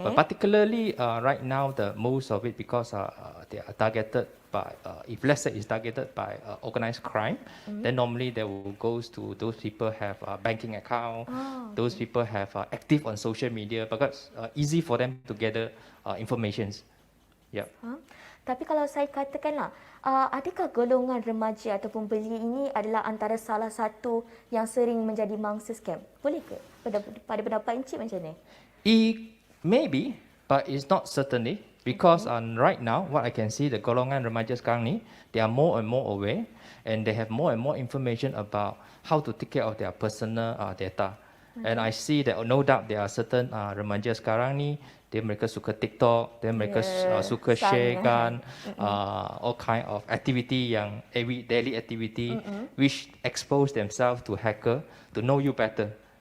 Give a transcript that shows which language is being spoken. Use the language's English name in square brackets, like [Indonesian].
[English] But particularly right now, the most of it because they are targeted by, if let's say it's targeted by organized crime, then normally they will goes to those people have a banking account, those people have active on social media because easy for them to gather informations. Yep. [Malay] Tapi kalau saya katakanlah, adakah golongan remaja ataupun belia ini adalah antara salah satu yang sering menjadi mangsa scam? Boleh ke? Pada pendapat Encik macam mana? [English] Maybe, but it's not certainly because right now what I can see [Malay] the golongan remaja sekarang ni, [English] they are more and more aware and they have more and more information about how to take care of their personal data. And I see that no doubt there are certain [Malay] remaja sekarang ni, mereka suka TikTok, mereka suka share kan [English] all kind of activity yang daily activity which expose themselves to hacker to know you better.